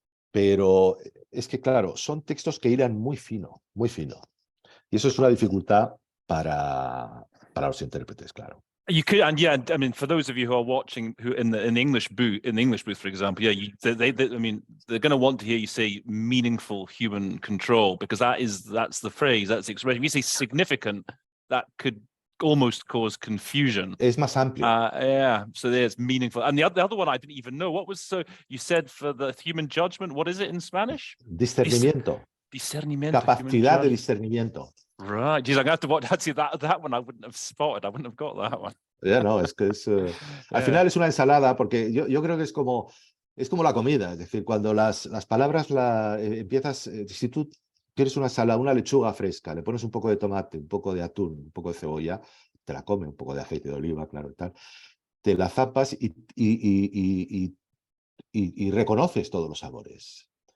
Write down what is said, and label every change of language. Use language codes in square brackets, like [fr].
[es] Pero es que, claro, son textos que hilan muy fino, muy fino. Y eso es una dificultad para los intérpretes, claro. [en] You could, and yeah, I mean, for those of you who are watching, who in the English booth, for example, yeah, I mean, they're going to want to hear you say meaningful human control, because that's the phrase, that's the expression. If you say significant, that could almost cause confusion. [es] Es más amplio. [en] Yeah, so there's meaningful. And the other one I didn't even know. What was, so you said for the human judgment, what is it in Spanish? [es] Discernimiento. Discernimiento. Capacidad de discernimiento. [en] Right. Geez, I'm going to have to watch. Actually, that one I wouldn't have spotted. I wouldn't have got that one. [es] Ya, no, es que es... Al final es una ensalada, porque yo creo que es como la comida. Es decir, cuando las palabras empiezas... si tú quieres una ensalada, una lechuga fresca, le pones un poco de tomate, un poco de atún, un poco de cebolla, te la comes, un poco de aceite de oliva, claro, y tal, te la zapas y reconoces todos los sabores.